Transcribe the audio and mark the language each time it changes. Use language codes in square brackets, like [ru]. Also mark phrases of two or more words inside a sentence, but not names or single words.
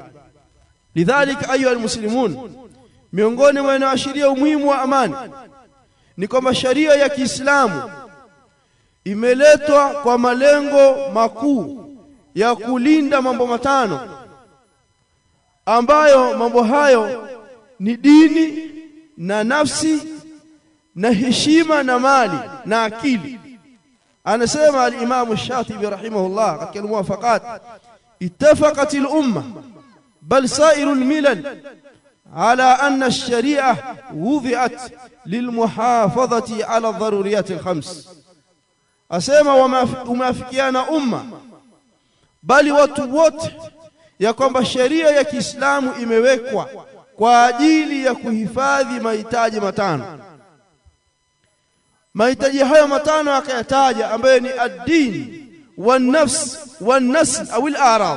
[ar] لذلك أيها المسلمون, [sw] miongoni mwa yanayoashiria umuhimu wa amani ni kwamba sharia ya Kiislamu imeletwa kwa malengo makuu ya kulinda mambo matano, ambayo mambo hayo ni dini na nafsi na heshima na mali na akili. [ar] Anasema al-Imam Shatibi rahimahullah katika al-Muwafaqat, اتفقت الأمة بل سائر الملل على أن الشريعة وضعت للمحافظة على الضروريات الخمس. [sw] Asema umeafikiana umma bali watu wote ya kwamba sheria ya Kiislamu imewekwa kwa ajili ya kuhifadhi mahitaji matano. Mahitaji hayo matano akayataja, ambayo ni [ar] الدين والنفس والنسل أو الأعراض.